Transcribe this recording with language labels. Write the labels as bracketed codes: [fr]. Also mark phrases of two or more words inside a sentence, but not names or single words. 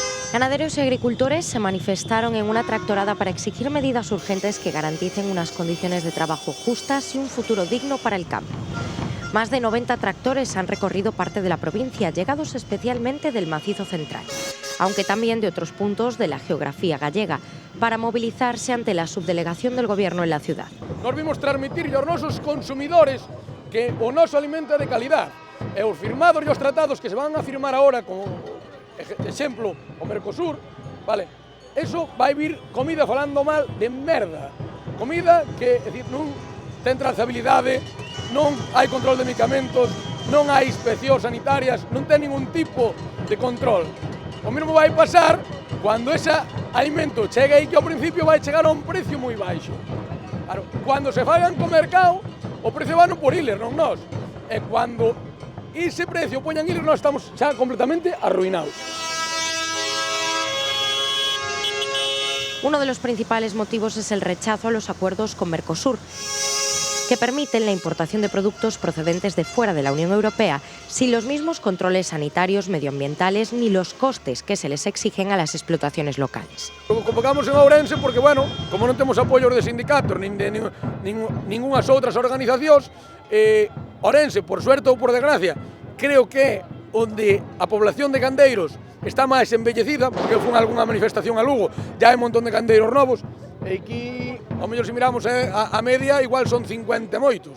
[es] Ganaderos y agricultores se manifestaron en una tractorada para exigir medidas urgentes que garanticen unas condiciones de trabajo justas y un futuro digno para el campo. Más de 90 tractores han recorrido parte de la provincia, llegados especialmente del Macizo Central, aunque también de otros puntos de la geografía gallega, para movilizarse ante la subdelegación del Gobierno en la ciudad. [gl] Nos vimos transmitir aos nosos consumidores que o noso alimento é de calidad, e os firmados e os tratados que se van a firmar agora, como exemplo o Mercosur, vale, eso vai vir comida falando mal de merda, comida que, é dicir, non ten trazabilidade, non hai control de medicamentos, non hai inspeccións sanitarias, non ten ningún tipo de control. O mesmo vai pasar cando ese alimento chega aí, que ao principio vai chegar a un precio moi baixo. Claro, cando se fagan co mercado, o precio vai por iles, non nós. E cando ese precio poñan iles, nós estamos xa completamente arruinados. [es] Uno de los principales motivos es el rechazo a los acuerdos con Mercosur, que permiten la importación de productos procedentes de fuera de la Unión Europea sin los mismos controles sanitarios, medioambientales ni los costes que se les exigen a las explotaciones locales. Lo convocamos en Ourense porque, [gl] bueno, como non temos apoios de sindicatos nin de ningunhas outras organizacións, Ourense, por suerte ou por desgracia, creo que é onde a población de gandeiros está máis envellecida, porque eu fui a algunha manifestación a Lugo, já hai un montón de gandeiros novos, e aquí, ao mellor se miramos a media, igual son 50 moitos.